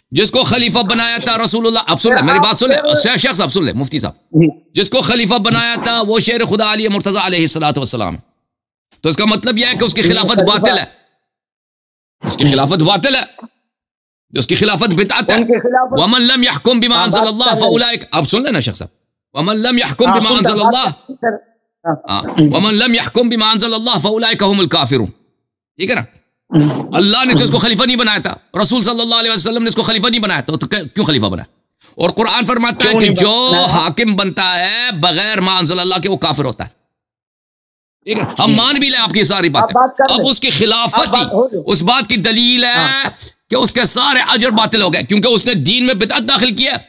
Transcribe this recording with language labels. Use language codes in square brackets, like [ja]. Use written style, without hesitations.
[ur] جس کو خلیفہ بنایا تھا رسول اللہ، اب سن لیں میری بات، سن لیں شیخ صاحب، سن لیں مفتی صاحب، جس کو خلیفہ بنایا تھا وہ شیر خدا علی مرتضی علیہ الصلوۃ والسلام. تو اس کا مطلب یہ ہے کہ اس کی خلافت باطل ہے، اس کی خلافت باطل ہے، اس کی خلافت بدعت ہے. [ar] ومن لم يحكم بما انزل الله فاولئك، [ur] اب سن لینا شیخ صاحب، [ar] ومن لم يحكم بما انزل الله، ومن لم يحكم بما انزل الله فاولئك هم الكافرون. [ur] ٹھیک ہے نا؟ اللہ نے تو اس کو خلیفہ نہیں بنایا تھا، رسول صلی اللہ علیہ وسلم نے اس کو خلیفہ نہیں بنایا تھا، تو کیوں خلیفہ بنا؟ اور قرآن فرماتا ہے کہ جو حاکم بنتا ہے بغیر ما انزل اللہ کے وہ کافر ہوتا ہے. ٹھیک ہے، ہم مان بھی لیں آپ کی ساری باتیں. اب اس کی خلافت ہی اس بات کی دلیل ہے کہ اس کے سارے اجر باطل ہو گئے، کیونکہ اس نے دین میں بدعت داخل کیا.